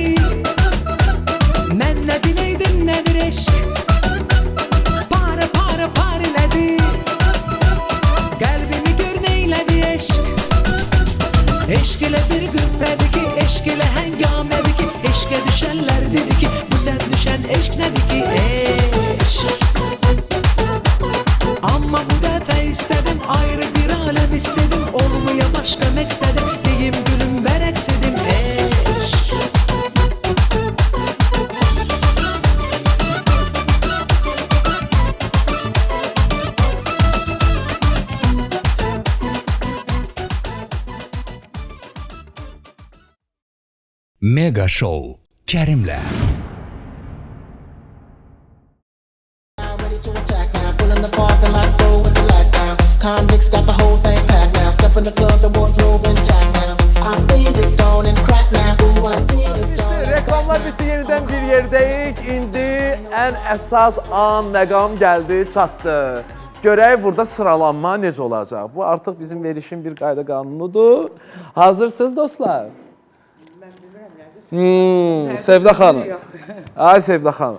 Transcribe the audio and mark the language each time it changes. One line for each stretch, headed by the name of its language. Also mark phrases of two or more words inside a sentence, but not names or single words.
Azerbaijani: Mən nə dinəydim nədir eşq. Para para par elədi. Qəlbimi gör neylədi eşq. Eşq elə bir qüvvədir ki, eşq elə həngamədir ki, eşqə düşənlər dedi ki, bu sən düşən eşq nədir ki, eşq. Amma bu dəfə istədim ayrı bir aləm istedim. Olmuya başqa məqsədim, deyim gülüm və rəqs edim eşq. Mega Show Kerim'le.
English: Ready to attack now, pulling the parking lot, go with the lockdown. Convicts got the whole thing packed now. Step in the club, the wardrobe intact now. I feel it gone and crack now. Ooh, I see it gone.
Azerbaijani: Reklamlar bitti, yeniden bir yerdəyik. İndi ən əsas an, məqam gəldi, çatdı. Görək burada sıralanma necə olacaq? Bu artıq bizim verişin bir qayda qanunudur. Hazırsınız dostlar? Sevda xanım. Ay Sevda xanım.